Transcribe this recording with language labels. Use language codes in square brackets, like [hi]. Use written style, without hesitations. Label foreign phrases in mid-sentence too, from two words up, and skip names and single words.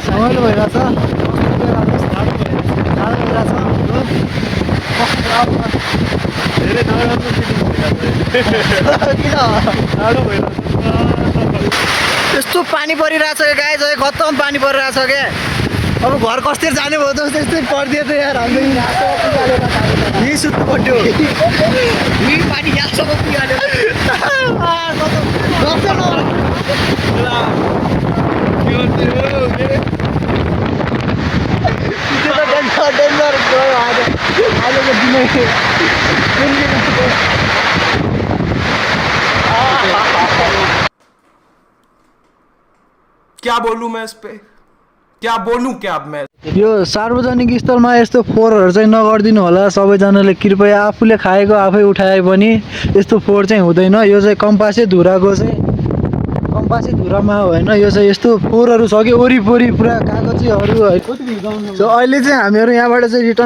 [ne] रमाइलो भइरहेछ जाडो भइरहेछ धेरै नराम्रो किन जाडो भइरहेछ यस्तो पानी परिरहेछ क्या गाई चाहिँ खत्तम पानी परिरहेछ क्या अब घर कसरी जाने भयो त त्यस्तै परिदियो त यार हाम्रो यहीँ सुत्नु पऱ्यो यही पानी यहाँसम्म पुगिहाल्यो डेन्जर गयो आजको दिनै [hi] क्या बोलूं मैं इस पे, क्या बोलूं क्या अब मैं। [ne] यो सार्वजनिक स्थलमा यस्तो फोहोरहरू चाहिँ नगरिदिनु होला सबैजनाले कृपया आफूले खाएको आफै उठाए पनि यस्तो फोहोर चाहिँ हुँदैन यो चाहिँ कम्पासे धुराको चाहिँ कम्पासे धुरामा होइन यो चाहिँ यस्तो फोहोरहरू छ कि वरिपरि पुरा कागजीहरू है सो अहिले चाहिँ हामीहरू यहाँबाट चाहिँ रिटर्न